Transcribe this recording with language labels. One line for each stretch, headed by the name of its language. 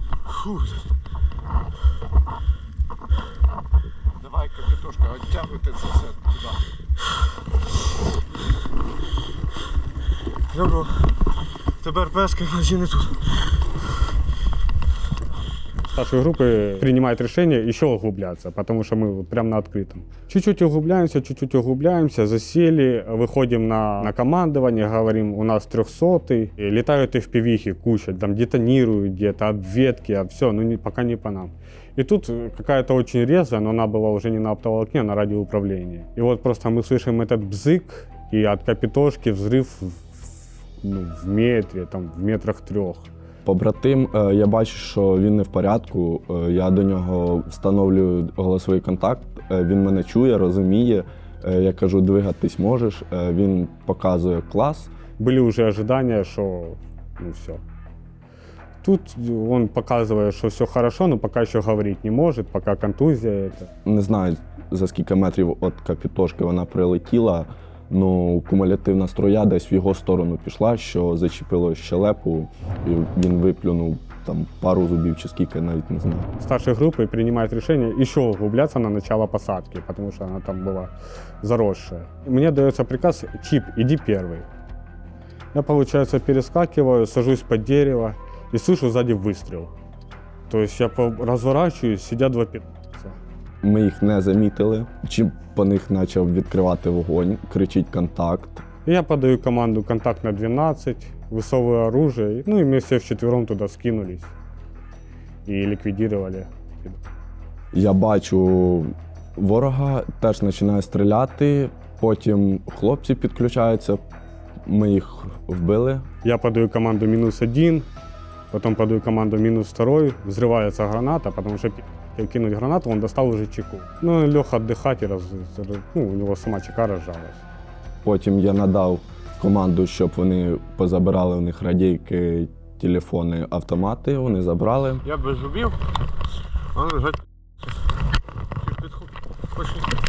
Ukrainian: Фу. Давай, капітошка, оттягуйте це все туди. Добро. Тепер пески, наші не тут.
Russian: Старшие группы принимают решение еще углубляться, потому что мы вот прям на открытом. Чуть-чуть углубляемся, засели, выходим на командование, говорим, у нас 300-й, и летают FPV-хи куча, там детонируют где-то, обветки, все, ну пока не по нам. И тут какая-то очень резвая, но она была уже не на оптоволокне, а на радиоуправлении. И вот просто мы слышим этот бзык, и от капитошки взрыв в метре, там, в метрах 3.
Ukrainian: Побратим, я бачу, що він не в порядку. Я до нього встановлюю голосовий контакт. Він мене чує, розуміє. Я кажу, двигатись можеш. Він показує клас.
Russian: Были уже ожидания, что ну все. Тут он показывает, что все хорошо, но пока еще говорить не может, пока контузия это.
Ukrainian: Не знаю, за скільки метрів від капітошки вона прилетіла. Ну, кумулятивна струя десь в його сторону пішла, що зачепило щелепу, і він виплюнув там пару зубів чи скільки, навіть не знаю.
Russian: Старшие группы принимают решение еще углубляться на начало посадки, потому что она там была заросшая. Мне дается приказ: Чип, иди первый. Я, получается, перескакиваю, сажусь под дерево и слышу сзади выстрел. То есть я разворачиваюсь, сидят два пи***ца.
Ukrainian: Ми їх не замітили. Чим по них почав відкривати вогонь, кричить контакт.
Russian: И я подаю команду «Контакт на 12», высовываю оружие, ну и мы все вчетвером туда скинулись и ликвидировали.
Ukrainian: Я бачу ворога, теж починає стріляти, потім хлопці підключаються, ми їх вбили.
Russian: Я подаю команду «-1», потом подаю команду «-2», взрывается граната, потому что кинуть гранату, он достал уже чеку. Ну, лег отдыхать, и у него сама чека разжалась.
Ukrainian: Потім я надав команду, щоб вони позабирали у них радійки, телефони, автомати, вони забрали. Я без зубів, а вони лежать.
Russian: Пошли.